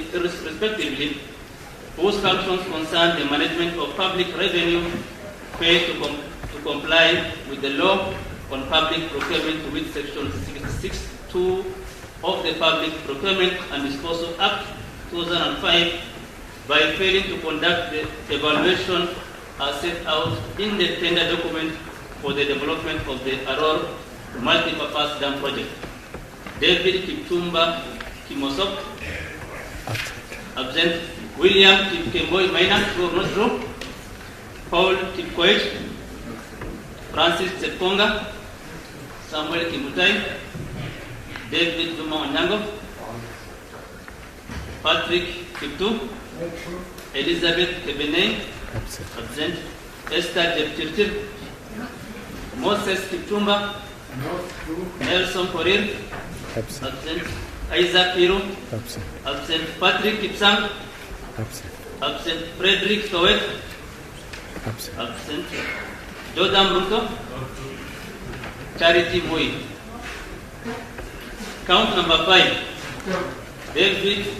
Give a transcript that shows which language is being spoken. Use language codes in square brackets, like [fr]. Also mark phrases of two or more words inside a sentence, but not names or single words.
[en] respectively, whose functions concern the management of public revenue, failed to comply with the law on public procurement, to which section 66(2) of the Public Procurement and Disposal Act 2005 by failing to conduct the evaluation as set out in the tender document for the development of the Aror multi-purpose dam project. David Kipchumba Kimosop, absent. William Kipkemboi Maina, true or not true? Paul Koech, Francis Tseponga, Samuel Kimutai, David Duma Onyango, Patrick Kiptu, Elizabeth Kebene, absent. Esther Jepchirchir, Moses Kipchumba, Nelson Korir, absent. Isaac Hiro, absent. Patrick Kipsang, absent. Frederick Koech, absent. Jordan Bruto, Charity Mui. Count number 5. David.